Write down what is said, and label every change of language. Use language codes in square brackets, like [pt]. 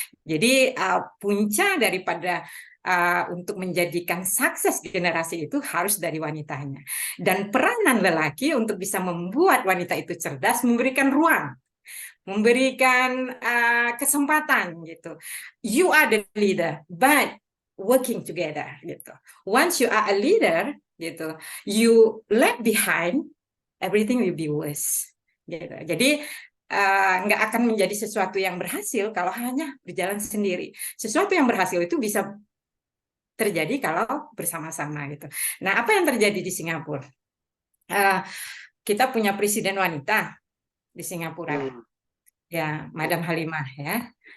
[id] Jadi punca daripada untuk menjadikan sukses generasi itu harus dari wanitanya. Dan peranan lelaki untuk bisa membuat wanita itu cerdas, memberikan ruang, memberikan kesempatan gitu. [en] You are the leader, but working together gitu. Once you are a leader gitu, you left behind, everything will be worse. [id] Gitu. Jadi nggak akan menjadi sesuatu yang berhasil kalau hanya berjalan sendiri. Sesuatu yang berhasil itu bisa terjadi kalau bersama-sama gitu. Nah, apa yang terjadi di Singapura? Kita punya presiden wanita di Singapura, ya, Madam Halimah ya.